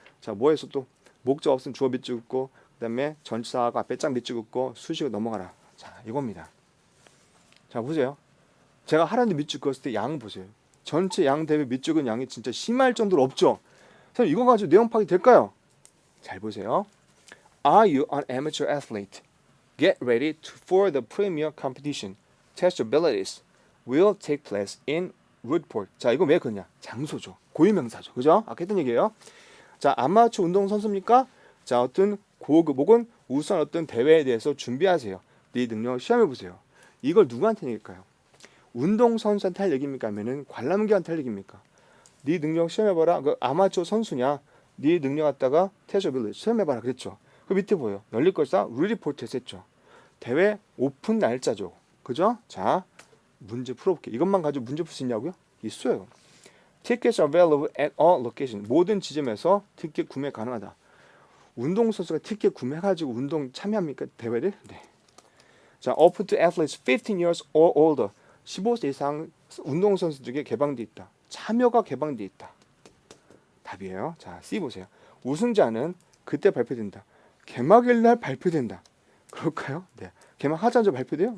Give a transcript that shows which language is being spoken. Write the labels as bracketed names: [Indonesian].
[Korean] 자, 뭐해서 또 목적 없으면 주어 밑줄 긋고 그다음에 전치사가 앞에 짝 밑줄 긋고 수식어 넘어가라. 자, 이겁니다. 자, 보세요. 제가 하라는데 밑줄 그었을 때 양 보세요. 전체 양 대비 밑줄 그은 양이 진짜 심할 정도로 없죠. 그럼 이거 가지고 내용 파악이 될까요? 잘 보세요. [English] Are you an amateur athlete? Get ready for the premier competition. Test your abilities. Will take place in Woodport. [Korean] 자, 이거 왜 그러냐? 장소죠. 고유명사죠. 그죠? 아까 했던 얘기예요. 자, 아마추어 운동선수입니까? 자, 어떤 고급 혹은 우수한 어떤 대회에 대해서 준비하세요. 네 능력을 시험해보세요. 이걸 누구한테 얘기할까요? 운동선수한테 할 얘기입니까? 아니면 관람객한테 할 얘기입니까? 네 능력 시험해봐라. 그 아마추어 선수냐? 네 능력 갖다가 테스트 어빌리티 시험해봐라. 그랬죠. 그 밑에 보여요. 열릴 것이다. 리포트에서 했죠. 대회 오픈 날짜죠. 그죠? 자, 문제 풀어볼게요. 이것만 가지고 문제 풀 수 있냐고요? 있어요. [English] Tickets are available at all locations. [Korean] 모든 지점에서 티켓 구매 가능하다. 운동선수가 티켓 구매해가지고 운동 참여합니까? 대회를? 네. [English] 자, open to athletes 15 years or older. [Korean] 15세 이상 운동선수들에게 개방돼 있다. 참여가 개방돼 있다. 답이에요. 자, C 보세요. 우승자는 그때 발표된다. 개막일 날 발표된다. 그럴까요? 네. 개막하자마자 발표돼요?